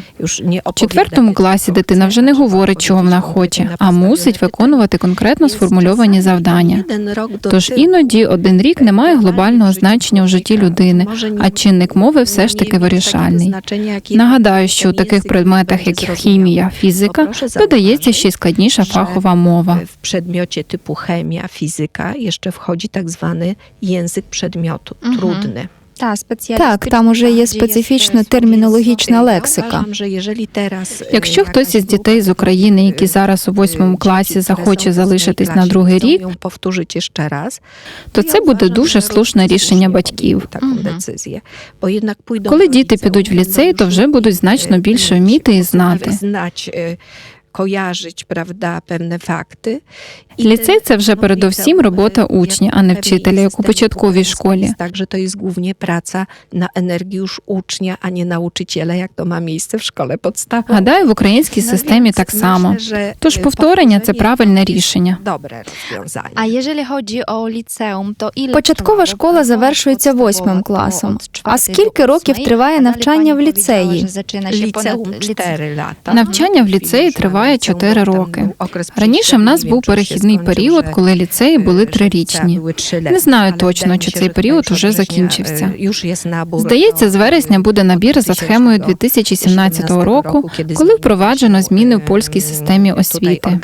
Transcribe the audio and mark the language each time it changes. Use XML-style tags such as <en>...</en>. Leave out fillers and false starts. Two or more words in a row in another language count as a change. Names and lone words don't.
<uk>У 4 класі дитина вже не говорить, чого вона хоче, а мусить виконувати конкретно сформульовані завдання. Тож іноді 1 рік не має глобального значення у житті людини, а чинник мови все ж таки вирішальний. Нагадаю, що у таких предметах, як хімія, фізика, додається ще й складніша фахова мова.</uk> <pl>W przedmiocie typu chemia, fizyka jeszcze wchodzi tak zwany język przedmiotu, trudny.</pl> <uk>Так, там уже є специфічна термінологічна лексика. Якщо хтось із дітей з України, які зараз у 8 класі, захоче залишитись на 2-й рік, то це буде дуже слушне рішення батьків. Коли діти підуть в ліцей, то вже будуть значно більше вміти і знати.</uk> <pl>Kojarzyć, prawda, pewne fakty.</pl> <uk>Ліцей – це вже передовсім робота учня, а не вчителя, як у початковій школі.</uk> <pl>Także to jest głównie praca na energię już ucznia, a nie nauczyciela, jak to ma miejsce w szkole podstawowej.</pl> <uk>Гадаю, в українській системі так само. Тож повторення – це правильне рішення.</uk> <pl>Dobre rozwiązanie. A jeżeli chodzi o liceum, to ile</pl> <uk>Початкова школа завершується 8 класом. А скільки років триває навчання в ліцеї?</uk> <pl>Liceum 4 lata.</pl> <uk>Навчання в ліцеї триває 4 роки. Раніше в нас був перехідний період, коли ліцеї були 3-річні. Не знаю точно, чи цей період уже закінчився. Здається, з вересня буде набір за схемою 2017 року, коли впроваджено зміни в польській системі освіти.</uk>